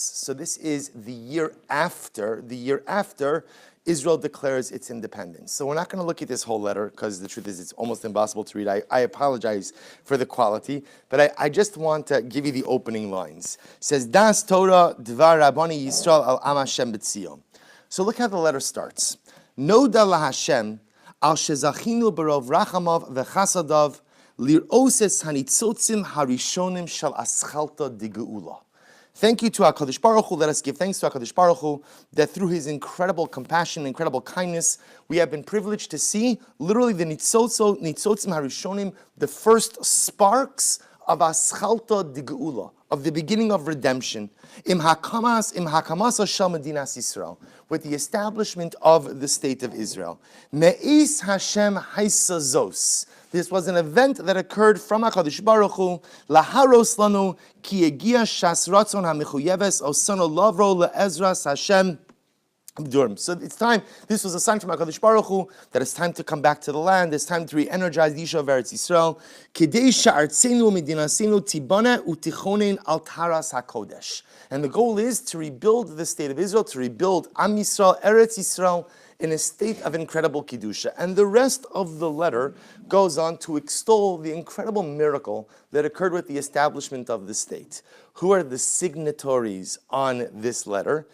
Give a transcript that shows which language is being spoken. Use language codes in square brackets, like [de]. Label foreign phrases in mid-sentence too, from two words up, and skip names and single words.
[en] So this is the year after Israel declares its independence. So we're not going to look at this whole letter because the truth is it's almost impossible to read. I apologize for the quality, but I just want to give you the opening lines. It says, [he] דעת תורה דבר רבני ישראל על עם השם בציון. [en] So look how the letter starts. [he] נודה לה' על שזכינו ברוב רחמיו וחסדיו לראות הניצוצים הראשונים של אתחלתא דגאולה. [en] Thank you to [he] הקדוש ברוך הוא. [en] Let us give thanks to [he] הקדוש ברוך הוא [en] that through His incredible compassion, incredible kindness, we have been privileged to see literally the [he] ניצוצים הראשונים, [en] the first sparks of [he] אתחלתא דגאולה, [en] of the beginning of redemption, [he] עם הקמת של מדינת ישראל, [en] with the establishment of the state of Israel. [he] מאת השם היתה זאת. [en] This was an event that occurred from [he] הקדוש ברוך הוא, להראות לנו כי הגיעה שעת רצון המחויבת אותנו לבוא לעזרת השם. [en] So it's time, this was a sign from [he] הקדוש ברוך הוא [en] that it's time to come back to the land, it's time to re-energize the issue of [he] ארץ ישראל. כדי שארצנו מדינתנו תיבנה ותכונן על טהרת הקודש. [en] And the goal is to rebuild the state of Israel, to rebuild [he] עם ישראל, ארץ ישראל, [en] in a state of incredible Kedusha. And the rest of the letter goes on to extol the incredible miracle that occurred with the establishment of the state. Who are the signatories on this letter?